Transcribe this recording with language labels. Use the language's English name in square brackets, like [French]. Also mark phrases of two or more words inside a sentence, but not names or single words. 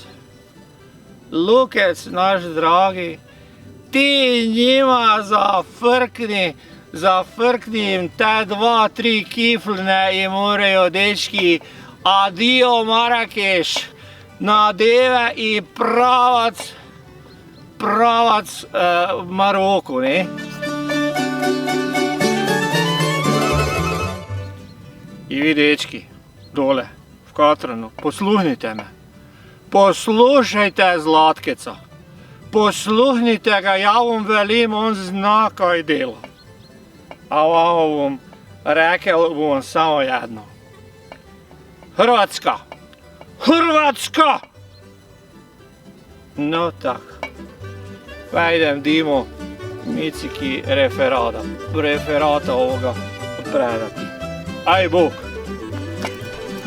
[Croatian] Lukec, naš dragi, ti njima zafrkni im te 2-3 kifline i morajo dečki adio Marakeš, nadeve i pravac Maroku, ne? I vi dečki, dole, v Katranu, posluhnite me. Poslušajte Zlatkeca. Posluhnite ga, ja vam velim, on zna kaj dela. A vam bom rekel bom samo jedno. Hrvatska! Hrvatska! No tak. Pa idem Dimo Miciki referata ovoga predati. Aj Bog!